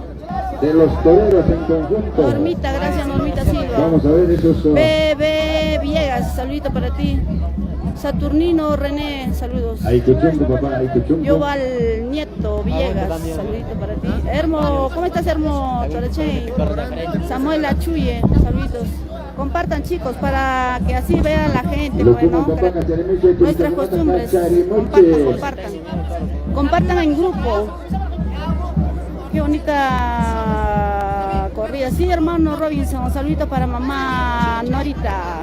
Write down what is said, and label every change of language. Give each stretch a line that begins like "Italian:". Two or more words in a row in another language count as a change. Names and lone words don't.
Spanish: de los toreros en conjunto. Normita, gracias Normita Silva. Vamos a ver esos Bebe Villegas, saludito para ti. Saturnino René, saludos. ahí Cuchumbo, papá, ahí Cuchumbo. Yoval Nieto Villegas, saludito para ti. Hermo, ¿cómo estás Hermo? Toreche. Samuel Achuye, saluditos. Compartan chicos para que así vean la gente, bueno, nuestras costumbres. Compartan. Compartan en grupo. Qué bonita corrida. Sí, hermano Robinson, saludito para mamá Norita.